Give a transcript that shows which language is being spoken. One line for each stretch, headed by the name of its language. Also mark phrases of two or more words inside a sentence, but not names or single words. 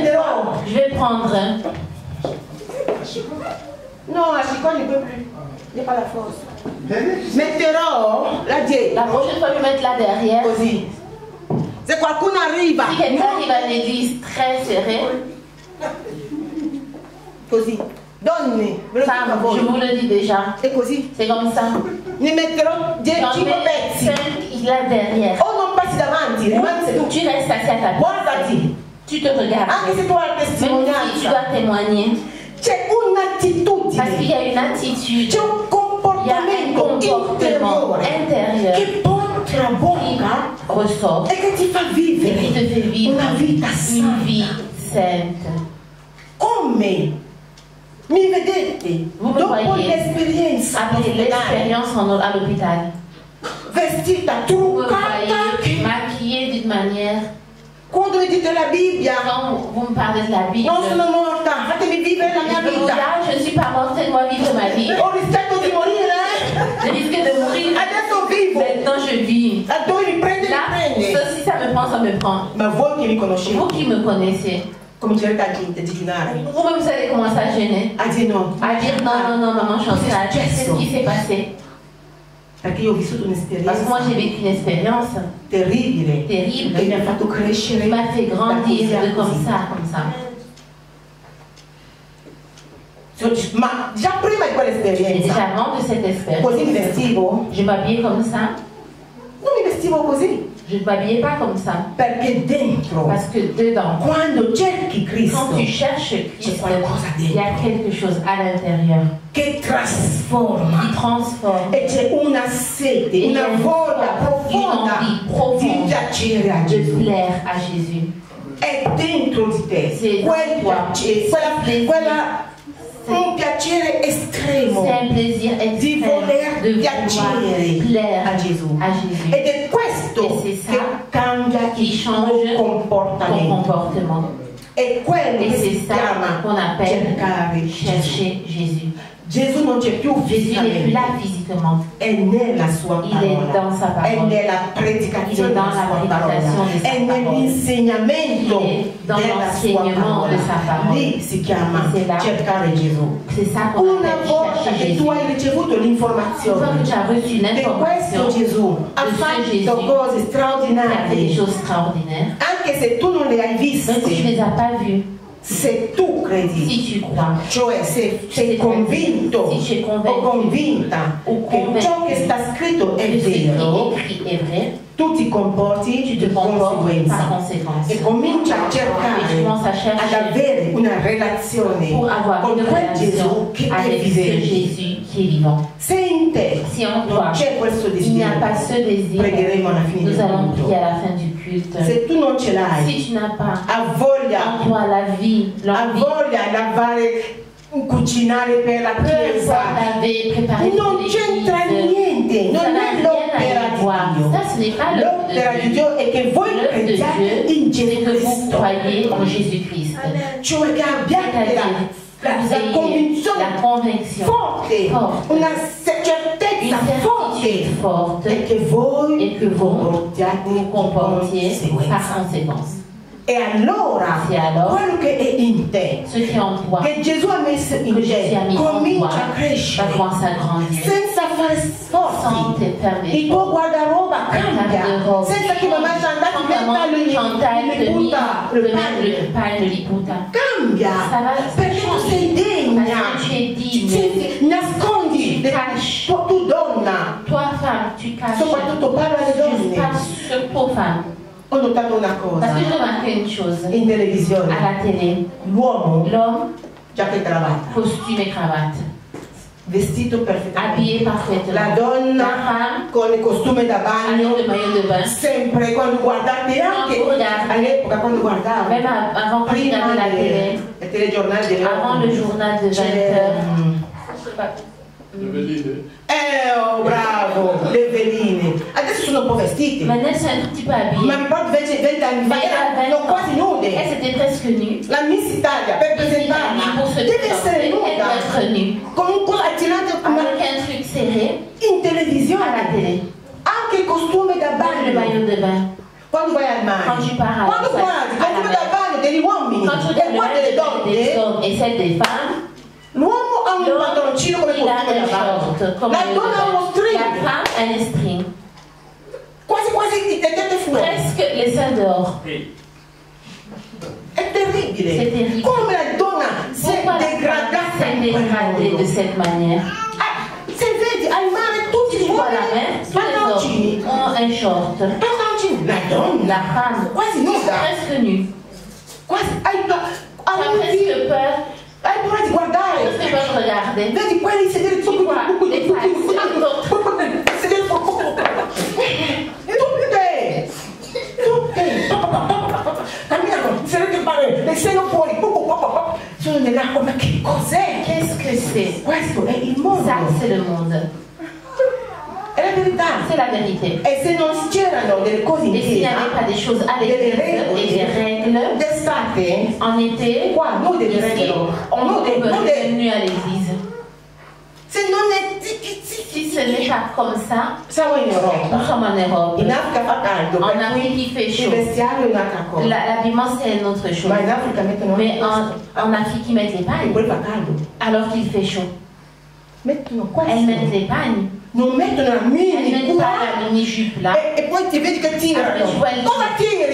Italian: prenderò.
French: fois, je vais prendre un.
Italian: No, la siccome
French: ne peut plus. J'ai pas la force.
Italian: Metterò la dietro.
French: La prochaine fois, je vais mettre là derrière.
Italian: Così. Se qualcuno arriva,
French: Si quelqu'un arrive à l'église très serré,
Italian: così. Donne, ve lo dico a
French: femme, je
Italian: voi.
French: vous le dis déjà,
Italian: È così.
French: c'est comme ça.
Italian: Ne metterò
French: J'en 5 mets
Italian: pezzi.
French: 5 là derrière.
Italian: O non passi davanti, rimani seduto.
French: Tu restes assis à ta place.
Italian: Guardati.
French: Tu te regardes.
Italian: Anche se tu hai la
French: Même si tu
Italian: testimonianza.
French: dois témoigner.
Italian: C'è
French: Parce qu'il
Italian: un'attitudine.
French: y a une attitude,
Italian: C'è un
French: il y a un
Italian: comportamento
French: comportement
Italian: interiore
French: intérieur
Italian: che porta la bocca
French: qui ressort
Italian: e che ti fa
French: et qui
Italian: vivere
French: te fait vivre
Italian: una vita
French: une
Italian: sana.
French: vie sainte.
Italian: Come mi vedete Voi dopo
French: voyez.
Italian: l'esperienza esperienza
French: Après l'expérience à l'hôpital,
Italian: vestita,
French: vous me
Italian: truccata,
French: voyez maquillée d'une manière.
Italian: quando mi dite la Bibbia,
French: Quand vous me parlez de la Bible,
Italian: non sono morta, fatemi vivere la mia
French: je vous dis,
Italian: vita.
French: ah, je ne suis pas morte, faites-moi vivre ma vie.
Italian: Ho rischiato di morire,
French: Je risque de mourir.
Italian: adesso vivo.
French: Maintenant, je vis.
Italian: Dove mi prende,
French: Là,
Italian: mi prende.
French: ça, si ça me prend, ça me prend.
Italian: Ma voi che mi conoscete,
French: Vous qui me connaissez,
Italian: comincerete a digiunare,
French: vous-même, vous allez commencer à gêner.
Italian: a dire no.
French: À dire non, maman, je suis en train de- Qu'est-ce qui s'est passé?
Italian: Perché io ho vissuto
French: Parce que moi, j'ai
Italian: un'esperienza
French: vécu une expérience
Italian: terribile
French: terrible
Italian: che mi ha fatto
French: qui
Italian: crescere
French: m'a fait grandir
Italian: da
French: de comme
Italian: così.
French: ça, comme ça.
Italian: Ma già prima di
French: Et
Italian: quell'esperienza,
French: déjà avant de cette
Italian: così mi
French: expérience,
Italian: vestivo?
French: je m'habillais comme ça.
Italian: Non mi vestivo così,
French: Je ne m'habillais pas comme ça.
Italian: perché dentro,
French: Parce que dedans,
Italian: quando cerchi Cristo,
French: quand tu cherches
Italian: c'è
French: Christ,
Italian: qualcosa
French: il y a
Italian: dentro
French: quelque chose à l'intérieur
Italian: che trasforma
French: qui transforme.
Italian: e c'è una sete, una voglia profonda di piacere a
French: De
Italian: Gesù.
French: plaire à Jésus.
Italian: È dentro di te, Sì, quel qua. piacere, un piacere estremo
French: C'est un plaisir
Italian: di
French: extrême
Italian: voler
French: de
Italian: piacere
French: vouloir plaire
Italian: a Gesù.
French: à Jésus.
Italian: Ed è questo
French: E c'est ça
Italian: che cambia
French: qui
Italian: il
French: change
Italian: tuo
French: ton
Italian: comportamento.
French: comportement.
Italian: È quello
French: Et
Italian: che
French: c'est
Italian: si
French: ça
Italian: chiama
French: qu'on appelle
Italian: cercare Gesù.
French: chercher Jésus.
Italian: Gesù non c'è più
French: Jésus n'est plus
Italian: fisicamente,
French: là physiquement.
Italian: è nella sua
French: Il est
Italian: parola,
French: dans sa
Italian: è
French: parole.
Italian: nella
French: Il
Italian: predicazione
French: est dans
Italian: della
French: la
Italian: sua
French: prédication
Italian: parola,
French: de sa
Italian: è
French: parole.
Italian: nell'insegnamento
French: Il est dans
Italian: della sua
French: l'enseignement
Italian: parola.
French: de sa parole.
Italian: Lì si chiama
French: C'est là.
Italian: cercare Gesù.
French: C'est ça qu'on
Italian: Una
French: appelle
Italian: volta
French: chercher
Italian: che
French: Jésus.
Italian: tu hai ricevuto
French: Une fois
Italian: l'informazione
French: que tu as reçu
Italian: che
French: l'information
Italian: questo Gesù ha
French: de ce
Italian: fatto
French: Jésus
Italian: cose
French: qui a fait des
Italian: straordinarie,
French: choses extraordinaires,
Italian: anche se tu non le hai
French: même si tu ne
Italian: viste,
French: les as pas vues,
Italian: se tu credi,
French: si tu crois,
Italian: cioè se sei convinto
French: si tu es
Italian: o
French: convaincu
Italian: convinta o che
French: convaincu
Italian: ciò che sta scritto è
French: que ce qui
Italian: vero,
French: est écrit est vrai,
Italian: tu ti comporti
French: tu
Italian: di
French: te comportes
Italian: conseguenza
French: par conséquence.
Italian: e cominci a
French: Et tu
Italian: cercare
French: commences à
Italian: ad
French: chercher
Italian: avere una relazione
French: pour avoir
Italian: con
French: une
Italian: quel
French: relation
Italian: Gesù che è
French: avec ce
Italian: vivente.
French: Jésus qui est vivant.
Italian: Se in te
French: Si en
Italian: non
French: toi,
Italian: c'è questo
French: il n'y a
Italian: desiderio,
French: pas ce désir,
Italian: pregheremo alla fine
French: nous
Italian: del
French: allons
Italian: culto.
French: prier à la fin du culte.
Italian: Se tu non ce l'hai,
French: Si tu n'as pas
Italian: ha voglia,
French: en toi la vie,
Italian: ha
French: l'envie,
Italian: voglia di lavare, cucinare per la
French: peu importe
Italian: chiesa,
French: laver, préparer pour
Italian: non c'entra
French: l'église,
Italian: niente,
French: ça
Italian: non
French: n'a
Italian: è
French: rien
Italian: l'opera
French: à y
Italian: di
French: voir.
Italian: Dio.
French: Ça, ce n'est pas l'œuvre
Italian: L'opera
French: de
Italian: di
French: Dieu.
Italian: Dio è che voi
French: L'œuvre de
Italian: crediate
French: Dieu,
Italian: in
French: c'est
Italian: Gesù
French: que vous
Italian: Cristo,
French: croyez en Jésus-Christ.
Italian: cioè che abbiate
French: C'est-à-dire,
Italian: la
French: vous ayez
Italian: convinzione
French: la conviction
Italian: forte,
French: forte,
Italian: una
French: une
Italian: certezza
French: certitude
Italian: forte
French: forte
Italian: e che voi
French: et que vous
Italian: comportiate
French: vous comportiez par
Italian: conseguenza.
French: conséquence.
Italian: E allora
French: C'est alors
Italian: quello che è in te,
French: ce qui est en toi,
Italian: che Gesù ha messo in
French: que Jésus a
Italian: te,
French: mis en toi,
Italian: comincia a
French: va
Italian: crescere
French: commencer à grandir.
Italian: senza fare
French: Sans
Italian: sforzi.
French: te faire des
Italian: Il tuo guardaroba cambia
French: garde-robe.
Italian: senza che mamma Chantal
French: Quand
Italian: ti metta
French: maman
Italian: le
French: Chantal te
Italian: butta
French: met
Italian: le
French: le
Italian: panne.
French: pain, le liputa.
Italian: Cambia
French: Ça va, ça
Italian: perché tu
French: change.
Italian: sei degna,
French: Parce que tu es digne.
Italian: nascondi
French: Tu caches.
Italian: tu donna,
French: Toi, femme, tu caches.
Italian: soprattutto parlo alle
French: Je
Italian: donne.
French: parle surtout aux femmes.
Italian: Ho notato una
French: Parce
Italian: cosa
French: que je remarque une chose.
Italian: in televisione,
French: À la télé,
Italian: l'uomo,
French: l'homme,
Italian: giacca e cravatta,
French: costume et cravate,
Italian: vestito perfettamente,
French: habillé parfaitement.
Italian: la
French: La
Italian: donna
French: femme,
Italian: con il costume da bagno,
French: avec le maillot de bain.
Italian: sempre quando guardate anche Quando guardate. all'epoca quando guardavo
French: Même avant que je
Italian: prima
French: regarde la télé,
Italian: del telegiornale delle
French: avant le journal de 20 heures.
Italian: oh bravo, le veline adesso sono un po' vestite, ma
French: Maintenant, c'est un tout petit peu habillé.
Italian: mi ricordo 20 anni fa
French: Mais à 20
Italian: erano quasi
French: ans,
Italian: nude.
French: elle c'était presque nue.
Italian: La Miss Italia per presentarla
French: Pour se
Italian: deve essere
French: présenter, elle doit
Italian: nuda
French: être nue.
Italian: con un po' attirante
French: Avec un truc serré
Italian: in
French: à la
Italian: televisione,
French: télé.
Italian: anche il costume da
French: Avec le
Italian: bagno
French: maillot de bain.
Italian: quando vai al mare,
French: Quand tu pars à
Italian: quando
French: la
Italian: guardi il costume da bagno degli uomini
French: Quand tu
Italian: e
French: regardes le
Italian: poi delle
French: maillot des
Italian: donne,
French: hommes et celle des femmes,
Italian: l'uomo ha un
French: l'homme,
Italian: pantaloncino come
French: il a
Italian: costume
French: un
Italian: da bagno,
French: short, comme
Italian: la
French: maillot de
Italian: donna ha uno
French: bain.
Italian: string,
French: La femme a un string.
Italian: quasi i tette fuori.
French: Presque les seins dehors.
Italian: È terribile.
French: C'est terrible.
Italian: Come la donna si è
French: Pourquoi la femme
Italian: degradata
French: s'est
Italian: in quel
French: dégradée
Italian: modo.
French: de cette manière?
Italian: Se vedi al mare tutti
French: Tu
Italian: gli
French: vois la
Italian: uomini
French: main, tous les
Italian: pantaloncini,
French: hommes ont un short.
Italian: pantaloncini, la donna
French: La femme,
Italian: quasi nuda,
French: presque nue.
Italian: quasi
French: Tu as presque peur.
Italian: hai paura di guardare.
French: Presque peur de regarder.
Italian: Vedi quelli sedere
French: Tu vois les femmes.
Italian: sedere tutte camminano, sedere il mare, le seno fuori, sono nell'acqua, ma che cos'è?
French: Qu'est-ce que c'est?
Italian: Questo è il mondo.
French: Ça, c'est le monde.
Italian: È la verità.
French: C'est la vérité.
Italian: E se non c'erano delle cose in
French: Et s'il n'y
Italian: chiesa,
French: avait pas des choses à l'église et des règles,
Italian: d'estate,
French: en été,
Italian: qua noi delle
French: ici,
Italian: regole,
French: on
Italian: noi
French: est
Italian: delle
French: venu à l'église.
Italian: se non è
French: Si ce n'est pas comme ça,
Italian: siamo in
French: nous
Italian: Europa.
French: sommes en Europe.
Italian: In Africa fa caldo,
French: En
Italian: per
French: Afrique,
Italian: cui
French: il fait il chaud.
Italian: vestiario è un'altra cosa.
French: L'habillement, c'est une autre chose.
Italian: Ma in Africa mettono
French: Mais
Italian: questo.
French: en Afrique, ils mettent les
Italian: E
French: pagnes,
Italian: poi fa caldo.
French: alors qu'il fait chaud.
Italian: Mettono
French: Elles mettent
Italian: questo.
French: les pagnes.
Italian: Non mettono la
French: Elles
Italian: mini
French: mettent
Italian: qua.
French: pas la mini-jupe là.
Italian: E poi ti vedi che
French: Après,
Italian: tirano.
French: tu vois, elles
Italian: Cosa
French: tirent.